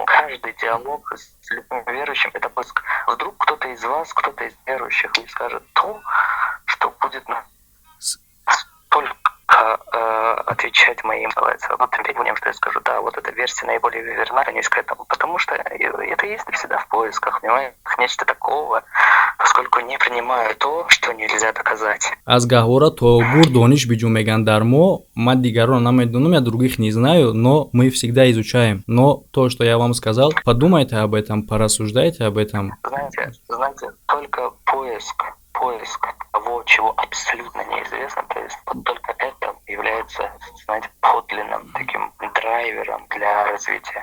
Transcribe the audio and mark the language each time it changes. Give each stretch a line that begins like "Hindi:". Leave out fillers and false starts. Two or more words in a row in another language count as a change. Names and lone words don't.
Russian: Каждый диалог с любым верующим — это поиск. Вдруг кто-то из вас, кто-то из верующих и скажет то, что будет только отвечать моим, требованиям, что я скажу, да, вот эта версия наиболее верна, конечно, к этому. Потому что это есть всегда в поисках, понимаете, нечто такого, поскольку не принимаю то, что нельзя доказать.
Tajik: Аз гаҳора то бур дониш биҷо меган дар мо, ман дигарон намедонам,
Russian: я других не знаю, но мы всегда изучаем. Но то, что я вам сказал, подумайте об этом, порассуждайте об этом. Знаете, только поиск того, чего абсолютно неизвестно, то есть вот только это является, знаете, подлинным таким драйвером для развития.